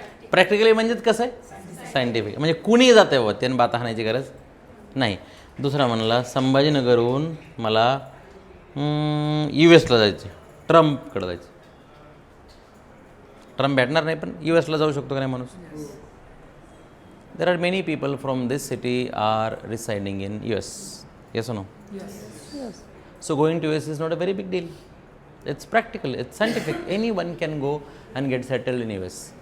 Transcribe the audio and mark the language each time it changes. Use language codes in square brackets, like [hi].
[mr] Practically म्हणजेच कसं आहे? सायंटिफिक. म्हणजे कुणी जात आहे बाबा, त्यानं बाता हाणायची गरज नाही. दुसरा म्हणला संभाजीनगरहून मला US ला जायचं, ट्रम्पकडे जायचं. ट्रम्प भेटणार नाही पण US ला जाऊ शकतो का नाही माणूस? [en] There are many people from this city are residing in US. Yes no? So going to US is not a very big deal. It's practical, it's scientific. Anyone can go and get settled in US.